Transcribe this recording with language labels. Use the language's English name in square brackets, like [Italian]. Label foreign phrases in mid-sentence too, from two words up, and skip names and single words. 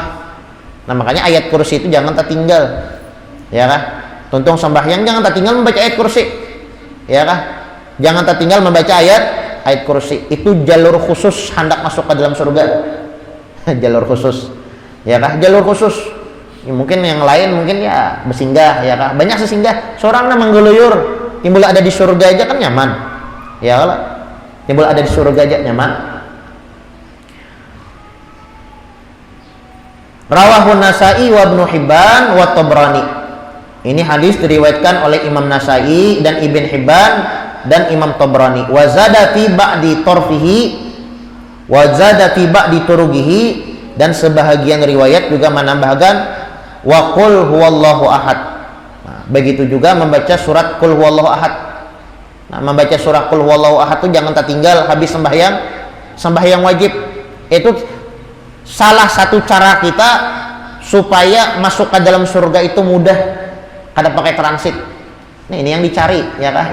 [Indonesian] Nah makanya ayat kursi itu jangan tertinggal, ya kah? Tuntung sembahyang jangan tertinggal membaca ayat kursi, ya kah? Jangan tertinggal membaca ayat kursi. Itu jalur khusus hendak masuk ke dalam surga. Jalur khusus, ya kah? Jalur khusus. Ya, mungkin yang lain mungkin ya bersinggah, ya kah? Banyak sesinggah. Seorang namang geluyur, timbul ada di surga aja kan nyaman, ya kah? Timbul ada di surga aja nyaman. [Arabic] Rawahu Nasa'i wa Ibnu Hibban wa Tabrani. [Indonesian] Ini hadis diriwayatkan oleh Imam Nasa'i dan Ibn Hibban dan Imam Tabrani. [Arabic] Wa zada fi ba'di tarfihi wa zada fi ba'di turugihi, [Indonesian] dan sebahagian riwayat juga menambahkan [Arabic] wa qul huwallahu ahad. [Indonesian] Nah, begitu juga membaca surat [Arabic] qul huwallahu ahad. [Indonesian] Nah, membaca surah [Arabic] qul huwallahu ahad [Indonesian] itu jangan tertinggal habis sembahyang wajib. Itu salah satu cara kita supaya masuk ke dalam surga itu mudah. [Banjar] Kada pakai transit. [Indonesian] Nah, ini yang dicari, ya kah?